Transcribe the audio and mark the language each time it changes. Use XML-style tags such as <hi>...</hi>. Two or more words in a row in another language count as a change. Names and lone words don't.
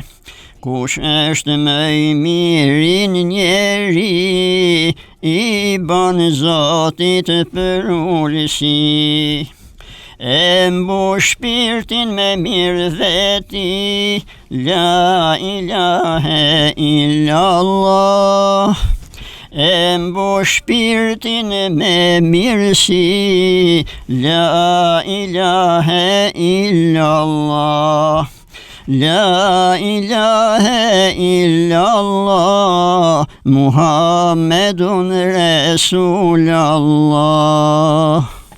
<sq>Kush është më i miri njeri, i ban Zotit për ulësi. E mbush shpirtin me mirë veti,</sq> <ar>لا إله إلا الله.</ar> <sq>E mbush shpirtin me mirësi,</sq> <ar>لا إله إلا الله. لا إله إلا الله، محمد رسول الله.</ar>